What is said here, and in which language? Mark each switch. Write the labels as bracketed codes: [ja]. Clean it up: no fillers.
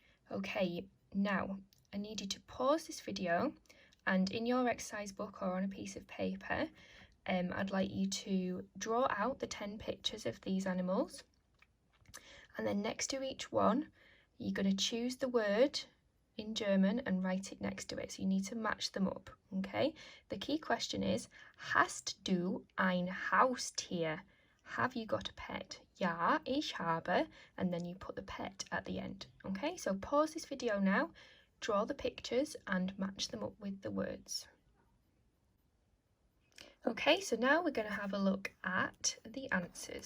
[en] Okay, now I need you to pause this video, and in your exercise book or on a piece of paper, I'd like you to draw out the 10 pictures of these animals, and then next to each one you're going to choose the word in German and write it next to it, so you need to match them up. Okay, the key question is, [de] hast du ein Haustier? [en] Have you got a pet? [de] Ja, ich habe, [en] and then you put the pet at the end. Okay, so pause this video now, draw the pictures and match them up with the words. Okay, so now we're going to have a look at the answers.